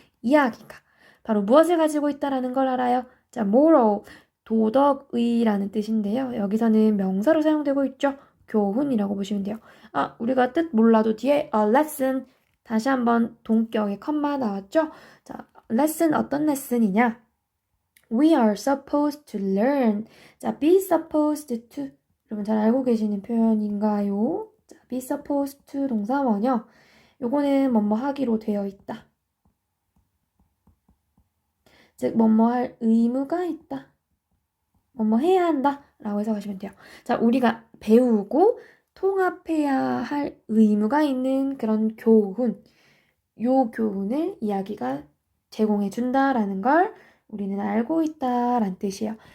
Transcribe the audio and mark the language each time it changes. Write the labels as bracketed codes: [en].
[ko] 이야기가 바로 무엇을 가지고 있다라는 걸 알아요. 자, moral, 도덕의라는 뜻인데요. 여기서는 명사로 사용되고 있죠. 교훈이라고 보시면 돼요. 우리가 뜻 몰라도 뒤에 a lesson, 다시 한번 동격의 컴마 나왔죠. 자, lesson 어떤 레슨이냐? [en] We are supposed to learn. 자, be supposed to. [ko] 여러분 잘 알고 계시는 표현인가요? [en] 자, be supposed to [ko] 동사원이요. 요거는 뭐뭐 하기로 되어 있다. 즉, 뭐뭐 할 의무가 있다. 뭐뭐 해야 한다 라고 해석하시면 돼요. 자, 우리가 배우고 통합해야 할 의무가 있는 그런 교훈, 요 교훈을 이야기가 제공해 준다라는 걸 우리는 알고 있다라는 뜻이에요.